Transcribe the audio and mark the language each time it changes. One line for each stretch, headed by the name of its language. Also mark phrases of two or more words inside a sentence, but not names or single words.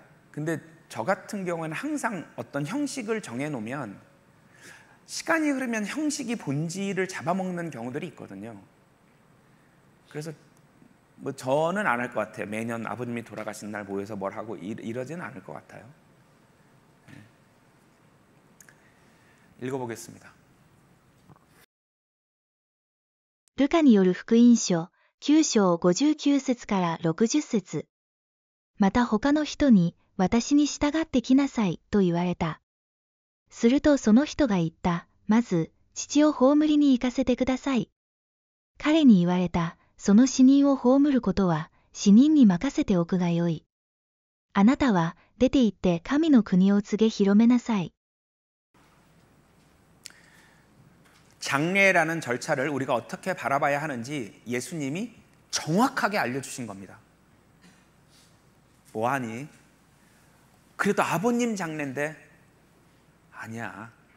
Korean: 근데 저 같은 경우에는 항상 어떤 형식을 정해놓으면 시간이 흐르면 형식이 본질을 잡아먹는 경우들이 있거든요. 그래서 뭐 저는 안 할 것 같아요. 매년 아버님이 돌아가신 날 모여서 뭘 하고 이러지는 않을 것 같아요. 읽어보겠습니다.
Japanese: ルカによる福音書9章59節から60節。また他の人に私に従ってきなさいと言われた。するとその人が言った。まず父を葬りに行かせてください。彼に言われた。その死人を葬ることは死人に任せておくがよい。あなたは出て行って神の国を告げ広めなさい。
Korean: 장례라는 절차를 우리가 어떻게 바라봐야 하는지 예수님이 정확하게 알려주신 겁니다. 뭐하니? 그래도 아버님 장례인데 아니야.